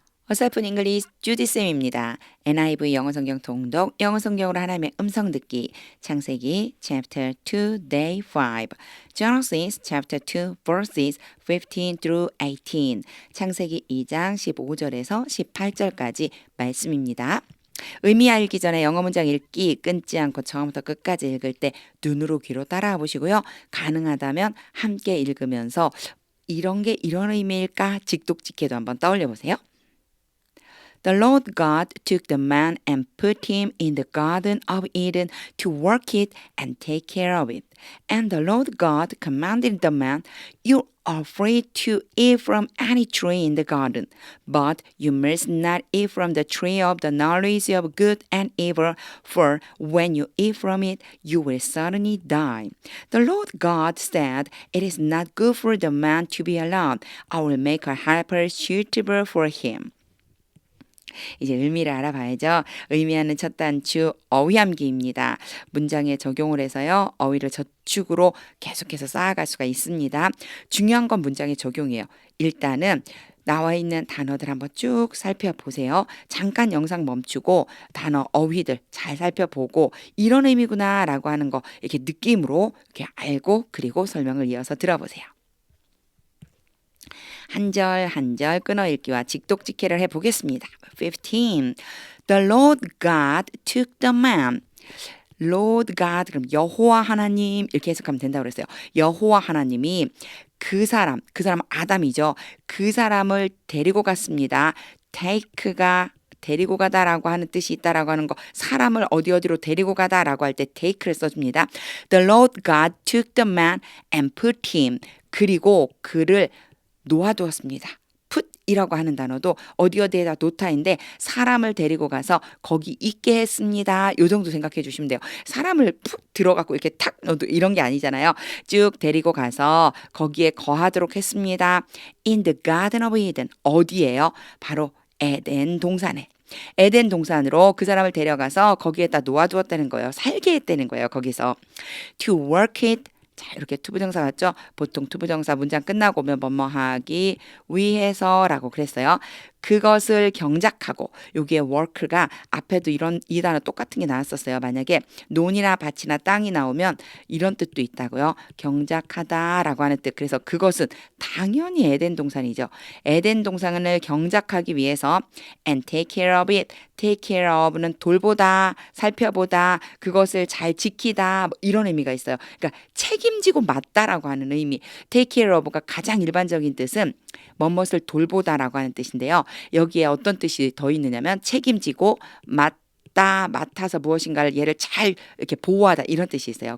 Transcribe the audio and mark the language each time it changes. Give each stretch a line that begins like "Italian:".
Korean: 어설픈 잉글리시 주디쌤입니다. NIV 영어성경 통독, 영어성경으로 하나님의 음성 듣기, 창세기
English: chapter 2 day 5, Genesis chapter 2 verses 15 through 18,
Korean: 창세기 2장 15절에서 18절까지 말씀입니다. 의미 알기 전에 영어 문장 읽기 끊지 않고 처음부터 끝까지 읽을 때 눈으로 귀로 따라와 보시고요. 가능하다면 함께 읽으면서 이런 게 이런 의미일까 직독직해도 한번 떠올려 보세요.
English: The Lord God took the man and put him in the Garden of Eden to work it and take care of it. And the Lord God commanded the man, "You are free to eat from any tree in the garden, but you must not eat from the tree of the knowledge of good and evil, for when you eat from it, you will certainly die." The Lord God said, "It is not good for the man to be alone. I will make a helper suitable for him."
Korean: 이제 의미를 알아봐야죠. 의미하는 첫 단추 어휘함기입니다. 문장에 적용을 해서요. 어휘를 저축으로 계속해서 쌓아갈 수가 있습니다. 중요한 건 문장의 적용이에요. 일단은 나와 있는 단어들 한번 쭉 살펴보세요. 잠깐 영상 멈추고 단어 어휘들 잘 살펴보고 이런 의미구나 라고 하는 거 이렇게 느낌으로 이렇게 알고 그리고 설명을 이어서 들어보세요. 한 절 한 절 끊어 읽기와 직독직해를 해보겠습니다. 15.
English: The Lord God took the man.
Korean: Lord God 그럼 여호와 하나님 이렇게 해석하면 된다고 그랬어요. 여호와 하나님이 그 사람 아담이죠. 그 사람을 데리고 갔습니다. take가 데리고 가다라고 하는 뜻이 있다라고 하는 거 사람을 어디로 데리고 가다라고 할 때 take를 써줍니다.
English: The Lord God took the man and put him
Korean: 그리고 그를 놓아두었습니다. put이라고 하는 단어도 어디에다 놓다인데 사람을 데리고 가서 거기 있게 했습니다. 요 정도 생각해 주시면 돼요. 사람을 푹 들어가고 이렇게 탁 넣어도 이런 게 아니잖아요. 쭉 데리고 가서 거기에 거하도록 했습니다.
English: In the Garden of Eden
Korean: 어디예요? 바로 에덴 동산에. 에덴 동산으로 그 사람을 데려가서 거기에다 놓아두었다는 거예요. 살게 했다는 거예요. 거기서
English: to work it
Korean: 자, 이렇게 투부정사 같죠? 보통 투부정사 문장 끝나고 오면 뭐뭐 하기 위해서라고 그랬어요. 그것을 경작하고 여기에 work가 앞에도 이 단어 똑같은 게 나왔었어요. 만약에 논이나 밭이나 땅이 나오면 이런 뜻도 있다고요. 경작하다라고 하는 뜻. 그래서 그것은 당연히 에덴 동산이죠. 에덴 동산을 경작하기 위해서
English: and take care of it.
Korean: take care of는 돌보다, 살펴보다, 그것을 잘 지키다 뭐 이런 의미가 있어요. 그러니까 책임지고 맡다라고 하는 의미. take care of가 가장 일반적인 뜻은 뭐뭇을 돌보다라고 하는 뜻인데요. 여기에 어떤 뜻이 더 있느냐면 책임지고 맡아서 무엇인가를 얘를 잘 이렇게 보호하다 이런 뜻이 있어요.